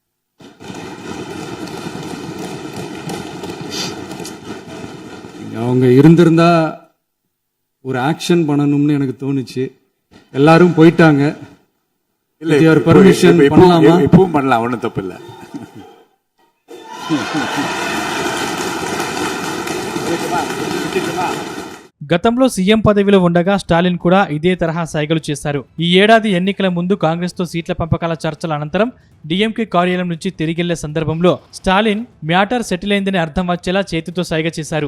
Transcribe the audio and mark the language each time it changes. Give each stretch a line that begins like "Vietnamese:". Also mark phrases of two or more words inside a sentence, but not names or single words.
Tamil: அவங்க இருந்திருந்தா ஒரு ஆக்ஷன் பண்ணணும்னு எனக்கு தோணுச்சு. எல்லாரும் போயிட்டாங்க. பர்மிஷன் பண்ணலாமா? இப்பவும் பண்ணலாம், ஒன்றும் தப்பு இல்லை.
Telugu: గతంలో సీఎం పదవిలో ఉండగా స్టాలిన్ కూడా ఇదే తరహా సైగలు చేశారు. ఈ ఏడాది ఎన్నికల ముందు కాంగ్రెస్ తో సీట్ల పంపకాల చర్చల అనంతరం డీఎంకే కార్యాలయం నుంచి తిరిగిళ్లే సందర్భంలో స్టాలిన్
English: matter settle
Telugu: అయిందని అర్థం వచ్చేలా చేతితో సైగ చేశారు.